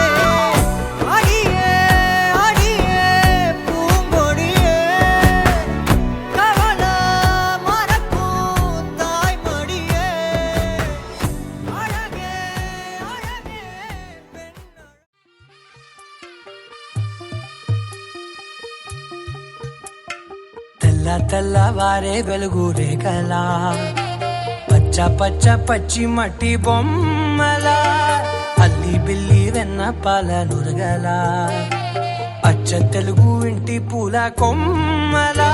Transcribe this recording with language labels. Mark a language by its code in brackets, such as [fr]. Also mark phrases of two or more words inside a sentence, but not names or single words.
[ta] அடியே அடியே பூங்கொடியே, கவல மறக்கும் தாய்மடியே. அழகே அழகே பெண்ணழகே. [te] తెల్ల తెల్లవారే వెలుగు రేఖలా, పచ్చ పచ్చ పచ్చి మట్టి బొమ్మలా, అల్లి బిల్లి వెన్న పాల నురగలా, అచ్చ తెలుగు ఇంటి పూల కొమ్మలా.